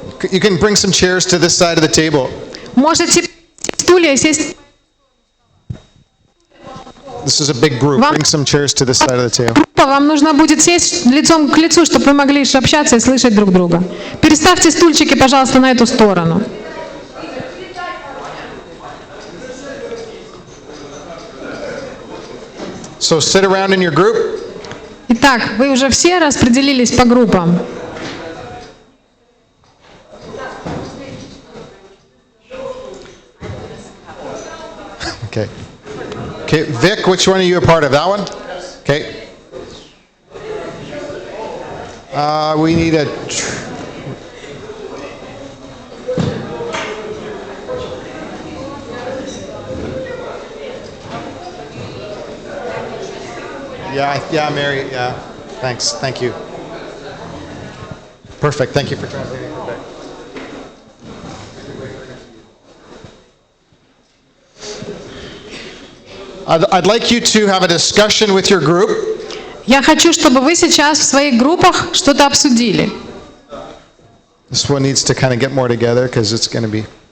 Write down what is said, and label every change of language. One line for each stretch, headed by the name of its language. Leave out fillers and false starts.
English: You can bring some chairs to this side of the table.
Russian: Можете стулья сесть.
English: This is a big group. Bring some chairs to this side of the table.
Russian: Вам нужно будет сесть лицом к лицу, чтобы вы могли общаться и слышать друг друга. Переставьте стульчики, пожалуйста, на эту сторону.
English: So sit around in your group.
Russian: Итак, вы уже все распределились по группам.
English: Okay. Okay, Vic, which one are you a part of? That one? Okay. We need a... Yeah, Mary, yeah. Thanks, thank you. Perfect, thank you for translating. I'd like you to have a discussion with your group.
Russian: Я хочу, чтобы вы сейчас в своих группах что-то обсудили.
English: This one needs to kind of get more together because it's going to be...